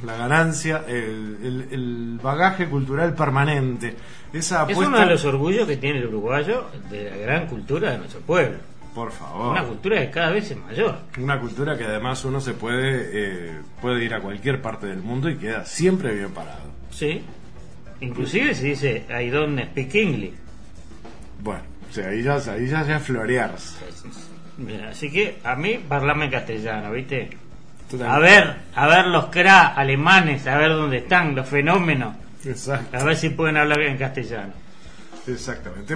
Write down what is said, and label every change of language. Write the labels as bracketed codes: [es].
[es] La ganancia, el bagaje cultural permanente. Esa apuesta... Es uno de los orgullos que tiene el uruguayo de la gran cultura de nuestro pueblo. Por favor. Una cultura que cada vez es mayor. Una cultura que además uno se puede ir a cualquier parte del mundo y queda siempre bien parado. Sí. [en] Inclusive si dice, I don't speak English. [es] Bueno, o sea, ahí ya es florearse. Mira, así que a mí, parlame en castellano, ¿viste? A ver los cra alemanes, a ver dónde están los fenómenos. Exacto. A ver si pueden hablar en castellano. Exactamente.